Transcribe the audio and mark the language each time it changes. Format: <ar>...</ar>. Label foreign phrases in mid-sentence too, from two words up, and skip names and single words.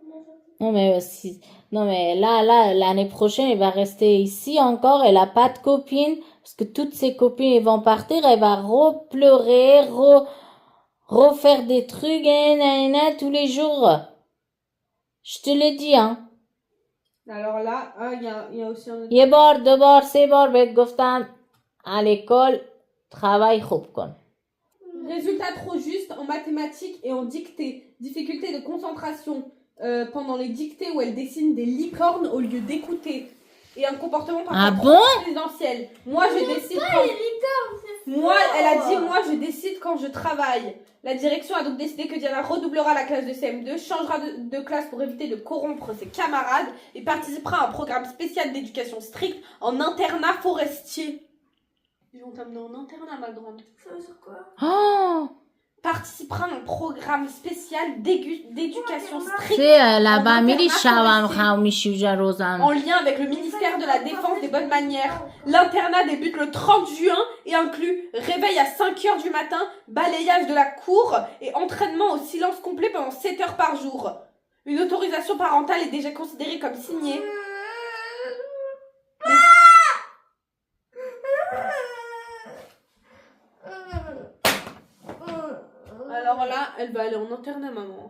<fr>Non, mais non, mais là, l'année prochaine, elle va rester ici encore. Elle a pas de copine. Parce que toutes ses copines, elles vont partir. Elle va repleurer, refaire des trucs, tous les jours. Je te le dis, hein. Alors là, il y a aussi un autre...</fr> <fa>یه بار 2 بار 3 بار بهت گفتم</fa> <fr>à l'école travail</fr> <fa>خوب کن.</fa> <fr>Résultats trop justes en mathématiques et en dictée. Difficulté de concentration pendant les dictées où elle dessine des licornes au lieu d'écouter. Et un comportement Ah trop bon? présidentiel. Moi, je décide quand... Moi, elle a dit, moi, je décide quand je travaille. La direction a donc décidé que Diana redoublera la classe de CM2, changera de classe pour éviter de corrompre ses camarades et participera à un programme spécial d'éducation stricte en internat forestier. Ils vont t'amener en internat, ma grande. Ça veut dire quoi? Oh! Participera à un programme spécial d'éducation stricte C'est là-bas,</fr> <fa>میری شبم خواهم میشه روزم.</fa> <fr>en lien avec le ministère de la Défense des Bonnes Manières. L'internat débute le 30 juin et inclut réveil à 5h du matin, balayage de la cour et entraînement au silence complet pendant 7 heures par jour. Une autorisation parentale est déjà considérée comme signée. Alors là, elle va aller en internat, maman.</fr>